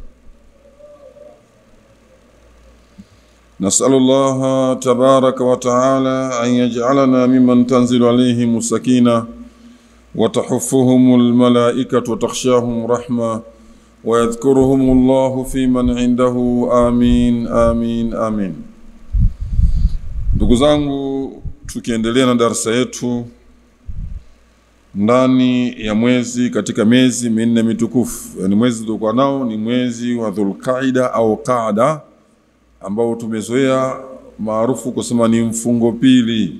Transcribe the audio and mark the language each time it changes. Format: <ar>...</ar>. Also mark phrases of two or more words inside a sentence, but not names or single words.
<ar>نسأل الله تبارك وتعالى أن يجعلنا ممن تنزل عليهم السكينة وتحفهم الملائكة وتخشاهم رحمة ويذكرهم الله في من عنده. آمين آمين آمين.</ar> <sw>Ndugu zangu, tukiendelea na darasa yetu ndani ya mwezi katika miezi minne mitukufu, yani mwezi tulikuwa nao ni mwezi wa Dhulqaida au Qaada, ambao tumezoea maarufu kusema ni mfungo pili.</sw>